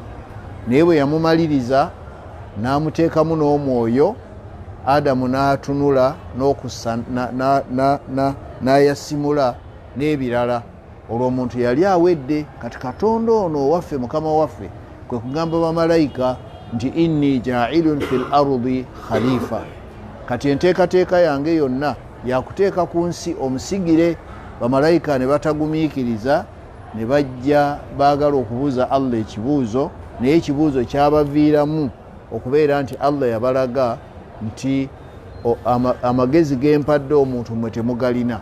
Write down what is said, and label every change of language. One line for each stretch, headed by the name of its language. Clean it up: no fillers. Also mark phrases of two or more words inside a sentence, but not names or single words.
Ganda: Naye bwe yamumaliriza n'amuteekamu n'omwoyo, Adamu n'atunula n'okussa n'ayasimula n'ebirala. Olwo omuntu yali awedde. Kati Katonda ono owaffe, Mukama waffe, kwe kugamba bamalayika nti
Arabic: إني جاعل في الأرض خليفة,
Ganda: kati enteekateeka yange yonna yakuteeka ku nsi omusigire. Bamalayika ne batagumiikiriza, ne bajja baagala okubuuza Allah ekibuuzo, naye ekibuuzo kyabaviiramu okubeera nti Allah yabalaga nti amagezi gempadde omuntu mwe temugalina.